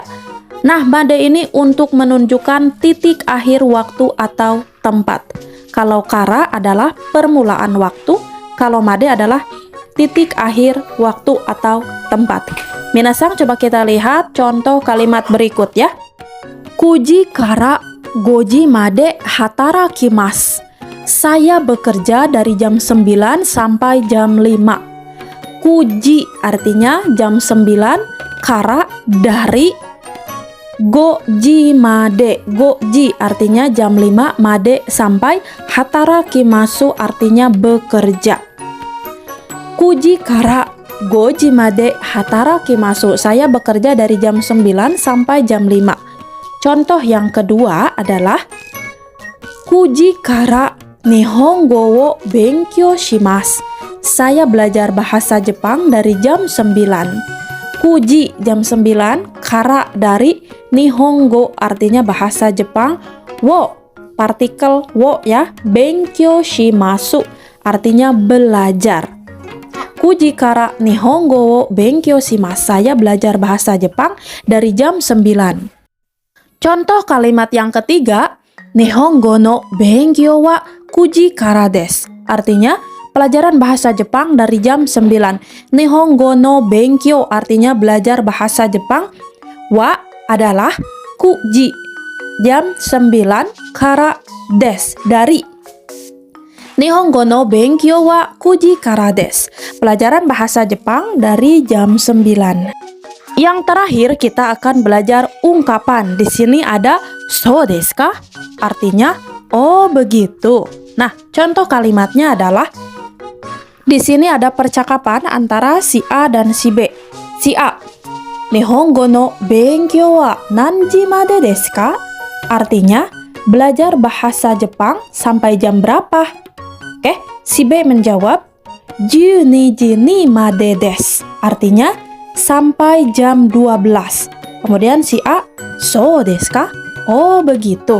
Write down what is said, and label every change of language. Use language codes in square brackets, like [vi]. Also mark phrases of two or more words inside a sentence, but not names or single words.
[id] Nah, made ini untuk menunjukkan titik akhir waktu atau tempat. Kalau kara adalah permulaan waktu, kalau made adalah titik akhir waktu atau tempat. Minasang, coba kita lihat contoh kalimat berikut ya. [ja] 九時から五時まで働きます. [id] Saya bekerja dari jam 9 sampai jam 5. Kuji artinya jam 9, kara dari, [ja] 五時まで. [id] Goji artinya jam 5, made sampai, hatarakimasu artinya bekerja. [ja] 九時から五時まで働きます. [id] Saya bekerja dari jam 9 sampai jam 5. Contoh yang kedua adalah [ja] 九時から日本語を勉強します. [id] Saya belajar bahasa Jepang dari jam 9. Kuji jam 9, kara dari, nihongo artinya bahasa Jepang, wo partikel wo ya, [ja] 勉強します [id] artinya belajar. [ja] 九時から日本語を勉強します. [id] Saya belajar bahasa Jepang dari jam 9. Contoh kalimat yang ketiga, [ja] 日本語の勉強は九時からです. [id] Artinya pelajaran bahasa Jepang dari jam 9. [ja] 日本語の勉強 [id] artinya belajar bahasa Jepang. Wa adalah kuji jam 9, [ja] からです [id] dari. [ja] 日本語の勉強は九時からです. [id] Pelajaran bahasa Jepang dari jam 9. Yang terakhir kita akan belajar ungkapan. Di sini ada [ja] そうですか? [id] Artinya oh begitu. Nah, contoh kalimatnya adalah di sini ada percakapan antara si A dan si B. Si A, [ja] 日本語の勉強は何時までですか? [id] Artinya, belajar bahasa Jepang sampai jam berapa? Oke, si B menjawab, [ja] 12時にまでです. [id] Artinya, sampai jam 12. Kemudian si A, [ja] そうですか? [id] Oh, begitu.